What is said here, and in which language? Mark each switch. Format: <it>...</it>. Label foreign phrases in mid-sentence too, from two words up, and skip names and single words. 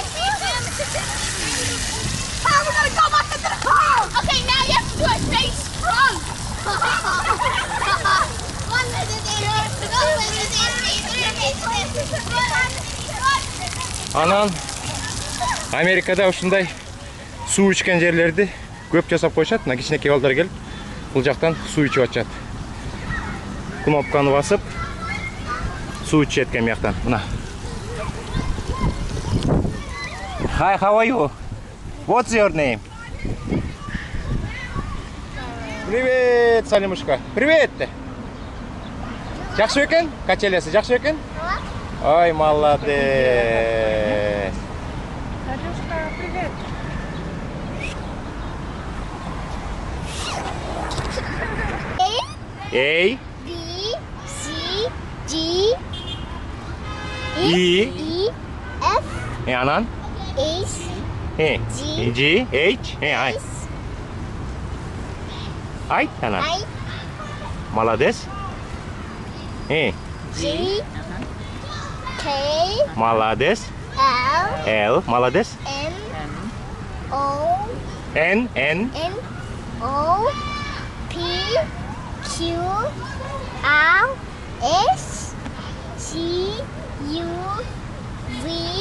<ky>Анан Америкада ушундай суу ичкен жерлерди көп жасап коюшат. Мына кичинекей балдар келип бул жактан суу ичип атышат.</ky> <kk>Кнопканы басып, су ішеді екен мияқтан. Мына.</kk> <en>Hi, how are you? What's your name?</en> <ru>Привет, Салимушка. Привет.</ru> <kk>Жақсы екен? Качелясы жақсы екен? Ой, молодец.</kk> <ru>Алёшка, привет.</ru> <en>A, B, C, G, E, E, F,</en> <ky>анан?</ky> <en>H, G, H, ай. S,</en> <ky>Айт, анан.</ky> <en>I,</en> <ru>Молодец.</ru> <en>G, K,</en> <ru>Молодец.</ru> <en>L,</en> <ru>L, молодец.</ru> <en>M, O, N, N, O, P, Q, R, S, T, U, V,</en>